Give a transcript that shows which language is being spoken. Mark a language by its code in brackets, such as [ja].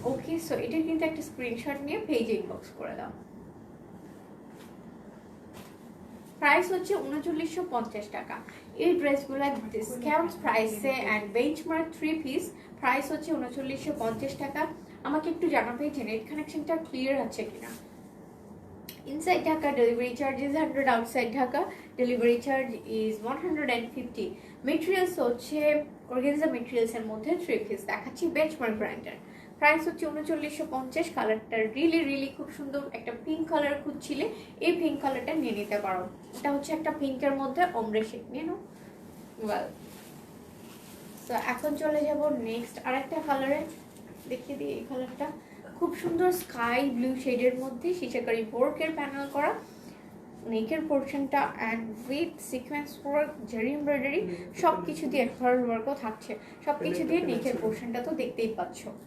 [bn] ওকে, so এটার কিন্তু একটা স্ক্রিনশট নিয়ে পেজে ইনবক্স করে দাও। প্রাইস হচ্ছে ৩৯৫০ টাকা। এই ড্রেসগুলো ডিসকাউন্ট প্রাইসে অ্যান্ড বেঞ্চমার্ক 3 পিস প্রাইস হচ্ছে ৩৯৫০ টাকা। আমাকে একটু জানাবে যে নেট কানেকশনটা ক্লিয়ার আছে কিনা। [en] Inside Dhaka, delivery charge is 100. Outside Dhaka, delivery charge is 150. [bn] Materials হচ্ছে organza materials এর মধ্যে 3 piece দেখাচ্ছি বেঞ্চমার্ক ব্র্যান্ডের। প্রাইস হচ্ছে 3950। কালারটা রিলি খুব সুন্দর, একটা পিঙ্ক কালার খুঁজছিলে এই পিঙ্ক কালারটা নিয়ে নিতে পারো। এটা হচ্ছে একটা পিঙ্কের মধ্যে ombre shade, নিয়ে নাও। ওয়েল, তো এখন চলে যাব নেক্সট আরেকটা কালারে, দেখিয়ে দিই। এই কালারটা খুব সুন্দর স্কাই ব্লু শেডের মধ্যে শিশাকারি ওয়ার্কের প্যানেল করা, নেকের পোর্শনটা অ্যান্ড উইথ সিকোয়েন্স ওয়ার্ক, জারি এমব্রয়ডারি, সব কিছু দিয়ে এমব্রয়ডারি ওয়ার্কও থাকছে, সব কিছু দিয়ে নেকের পোর্শনটা তো দেখতেই পাচ্ছ।